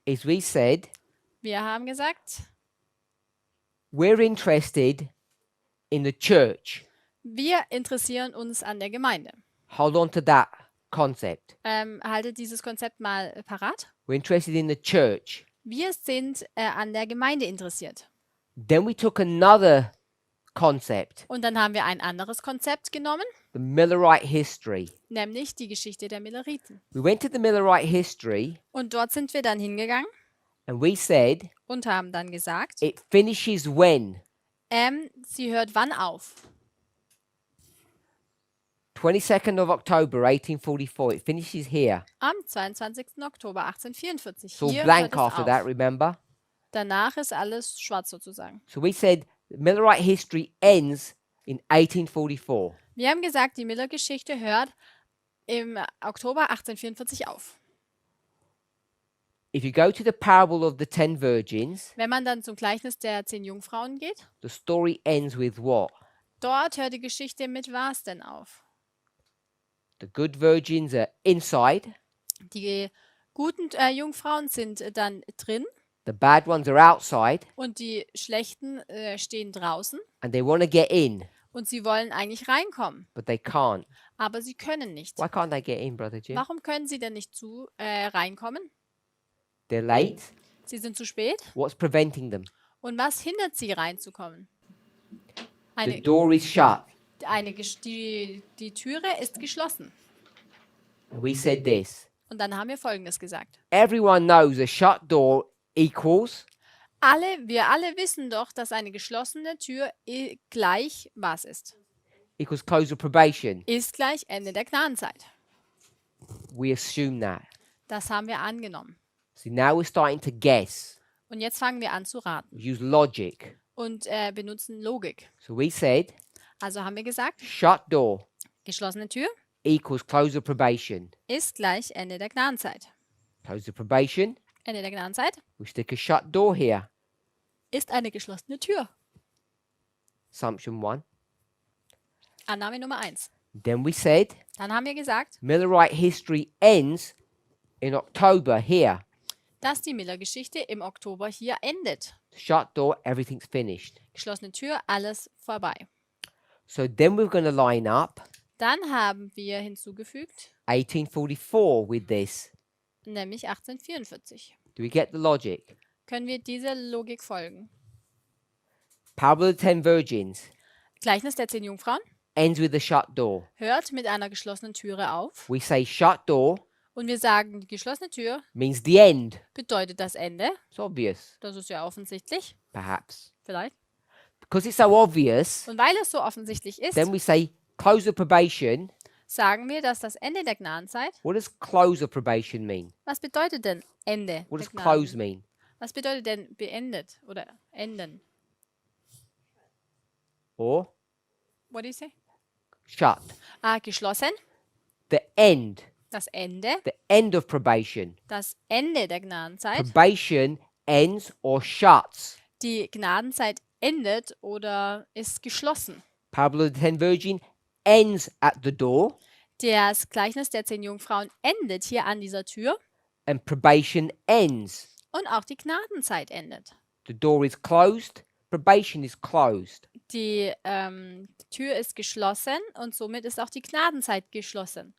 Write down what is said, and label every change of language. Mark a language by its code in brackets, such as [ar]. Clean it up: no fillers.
[en] is we said [de] wir haben gesagt, [en] we're interested in the church. [de] wir interessieren uns an der Gemeinde. [en] Hold on to that concept. [de] Haltet dieses Konzept mal parat. [en] We're interested in the church. [de] Wir sind an der Gemeinde interessiert. [en] Then we took another concept, [de] Und dann haben wir ein anderes Konzept genommen, [en] the Millerite history. [de] nämlich die Geschichte der Milleriten. [en] We went to the Millerite history [de] Und dort sind wir dann hingegangen [en] and we said [de] und haben dann gesagt, [en] it finishes when? [de] sie hört wann auf? [en] 22nd of October 1844. It finishes here. [de] Am 22. Oktober 1844. [en] It's all [de] Hier hört [en] blank [de] es [en] after [de] auf. [en] that, remember? [de] Danach ist alles schwarz sozusagen. [en] So we said the Millerite history ends in 1844. [de] Wir haben gesagt, die Miller-Geschichte hört im Oktober 1844 auf. [en] If you go to the parable of the 10 virgins, [de] Wenn man dann zum Gleichnis der 10 Jungfrauen geht, [en] the story ends with what? [de] dort hört die Geschichte mit was denn auf? [en] The good virgins are inside, [de] Die guten Jungfrauen sind dann drin [en] the bad ones are outside, [de] und die schlechten stehen draußen [en] and they want to get in, [de] und sie wollen eigentlich reinkommen, [en] but they can't. [de] aber sie können nicht. [en] Why can't they get in, Brother Jim? [de] Warum können sie denn nicht reinkommen? [en] They're late. [de] Sie sind zu spät. [en] What's preventing them? [de] Und was hindert sie reinzukommen? [en] The door is shut. [de] Die Türe ist geschlossen. [en] And we said this. [de] Und dann haben wir Folgendes gesagt. [en] Everyone knows a shut door equals [de] Wir alle wissen doch, dass eine geschlossene Tür gleich was ist. [en] close of probation. [de] Ist gleich Ende der Gnadenzeit. [en] We assume that. [de] Das haben wir angenommen. [en] So now we're starting to guess. [de] Und jetzt fangen wir an zu raten [en] We use logic. [de] und benutzen Logik. [en] So we said [de] Also haben wir gesagt, [en] shut door [de] geschlossene Tür [en] equals close of probation. [de] ist gleich Ende der Gnadenzeit. [en] Close of probation, [de] Ende der Gnadenzeit [en] we stick a shut door here. [de] ist eine geschlossene Tür. [en] Assumption 1. [de] Annahme Nummer 1. [en] Then we said [de] Dann haben wir gesagt, [en] Millerite history ends in October here. [de] dass die Miller-Geschichte im Oktober hier endet. [en] Shut door, everything's finished. [de] Geschlossene Tür, alles vorbei. [en] So then we're going to line up [de] Dann haben wir hinzugefügt, [en] 1844 with this. [de] nämlich 1844. [en] Do we get the logic? [de] Können wir dieser Logik folgen? [en] Parable of the 10 virgins [de] Gleichnis der 10 Jungfrauen [en] ends with a shut door. [de] hört mit einer geschlossenen Türe auf [en] We say shut door [de] und wir sagen, die geschlossene Tür [en] means the end. [de] bedeutet das Ende. [en] It's obvious, [de] Das ist ja offensichtlich, [en] perhaps. [de] vielleicht. [en] Because it's so obvious, [de] Und weil es so offensichtlich ist, [en] then we say close of probation. [de] sagen wir, dass das Ende der Gnadenzeit, [en] What does close of probation mean? [de] was bedeutet denn Ende [en] What [de] der [en] does close [de] Gnaden? [en] mean? [de] Was bedeutet denn beendet oder enden? [en] Or What do you say? shut. [de] Geschlossen, [en] The end. [de] das Ende, [en] The end of probation. [de] das Ende der Gnadenzeit. [en] Probation ends or shuts. [de] Die Gnadenzeit endet oder ist geschlossen. [en] Parable of the 10 virgin ends at the door, [de] Das Gleichnis der 10 Jungfrauen endet hier an dieser Tür [en] and probation ends. [de] und auch die Gnadenzeit endet. [en] The door is closed, probation is closed. [de] Die Tür ist geschlossen und somit ist auch die Gnadenzeit geschlossen.